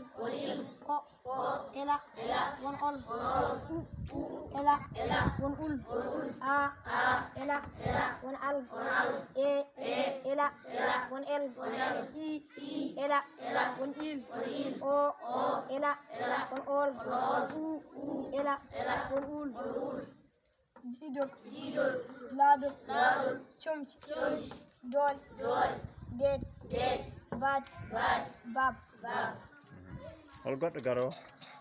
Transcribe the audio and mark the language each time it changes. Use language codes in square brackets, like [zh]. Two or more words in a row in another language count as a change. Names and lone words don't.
[ff] o e la won ol u e la won ul a e la won al e la won el i e la won il o e la won ol u e la won ul didol laadol comci doole deede baaj baab hol goɗɗo garowo